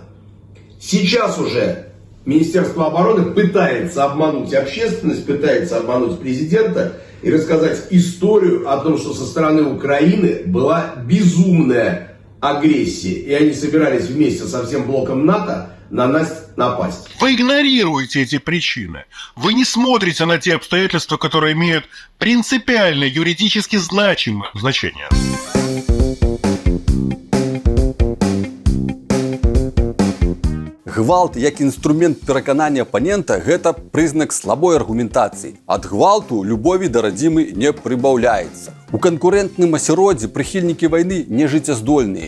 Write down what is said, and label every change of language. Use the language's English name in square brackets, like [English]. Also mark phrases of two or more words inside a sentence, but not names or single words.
[Russian] Сейчас уже Министерство обороны пытается обмануть общественность, пытается обмануть президента и рассказать историю о том, что со стороны Украины была безумная агрессия. И они собирались вместе со всем блоком НАТО на нас напасть. Вы игнорируете эти причины. Вы не смотрите на те обстоятельства, которые имеют принципиально юридически значимое значение. [Belarusian] Гвалт як інструмент пераканання апанента – гэта прызнак слабой аргументацыі. Ад гвалту любові да радзімы не прыбаўляецца. У канкурэнтным асяроддзі прыхільнікі вайны нежыццяздольныя.